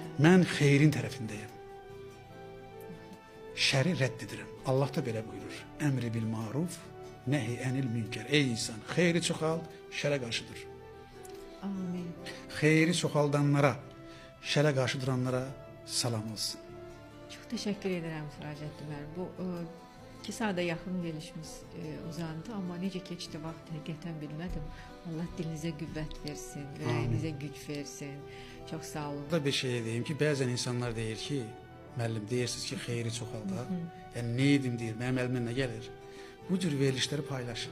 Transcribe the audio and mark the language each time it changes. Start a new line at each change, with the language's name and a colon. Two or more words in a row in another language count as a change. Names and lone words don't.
Azerbaijani: Mən xeyrin tərəfindəyim. Şəri rədd edirəm. Allah da belə buyurur.
Arabic: أمر بالمعروف، نهي عن المنكر.
Azerbaijani: Ey insan, xeyri çoxald, şərə qarşıdır. Amin. Xeyri çoxaldanlara, şərə qarşı duranlara salam olsun.
Turkish: Çok teşekkür ederim Siracettin Bey. Bu 2 saate yakın gelişimiz uzandı ama
Azerbaijani: necə keçdi vaxt həqiqətən bilmədim. Allah dilinizə qüvvət versin, ürəyinizə güc versin.
Turkish: Çok sağ olun.
Azerbaijani: Burada bir şey diyeyim ki, bəzən insanlar deyir ki, müəllim deyirsiniz ki, xeyri çoxalda. Yəni nə edim deyir, mənim əlimdən nə gəlir? Bu cür verilişləri paylaşın.